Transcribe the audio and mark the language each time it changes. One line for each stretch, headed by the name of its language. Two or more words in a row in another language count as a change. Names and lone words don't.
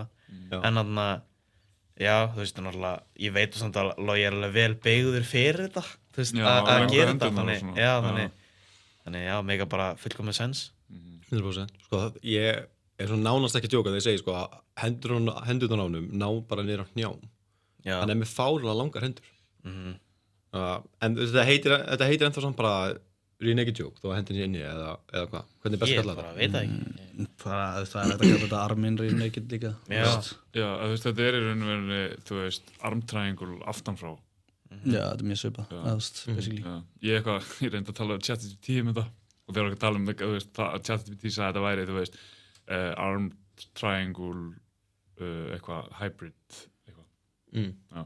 Icelandic: En þannig að, já, þú veist, náttúrulega, ég veit samt að Logi er alveg vel beygður fyrir þetta, þú veist, að gera þetta, þannig, já, mega bara fullkomið sens. 100%. Sko, ég er svona nánast ekki að djóka þegar ég segi, sko, hendurnar á honum ná bara niður á hnjám. Hann er með fárlega langar hendur. En þetta heitir ennþá samt bara
English: real naked joke,
Icelandic: þú hendin sér inni eða hvað? Hvernig er best að kalla þetta? Ég bara veit það ekki. Það er hægt að kalla þetta armin
English: real naked
Icelandic: líka. Já, þú veist, þetta er í raun og veru, þú veist,
English: arm triangle
Icelandic: aftan frá. Já, þetta er mjög svipað, basically. Ég reyndi að tala um ChatGPT þetta og þegar við tala um þetta, þú veist, ChatGPT sagði að þetta væri, þú veist,
English: arm triangle,
Icelandic: eitthvað, hybrid, eitthvað.